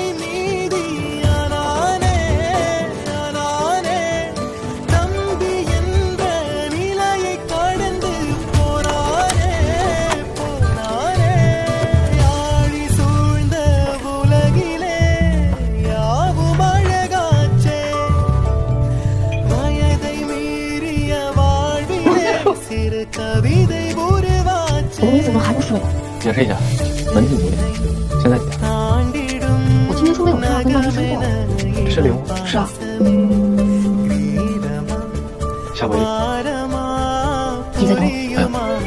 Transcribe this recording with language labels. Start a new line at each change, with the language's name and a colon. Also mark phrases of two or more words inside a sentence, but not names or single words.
Tamil: மீதி ஆனானே ஆனானே தம்பி என்ற நிலையை கடந்து போனானே போனானே யாழி சூழ்ந்த உலகிலே யாவும் அழகாச்சே வயதை மீறிய வாழ்விலே சிறு கவிதை உருவாச்சே
Chinese: 你怎么还不睡？解释一下，门禁几点？现在几点？我今天说没有事儿，跟大师说过。是礼物？是啊。下回你在等我。哎呀，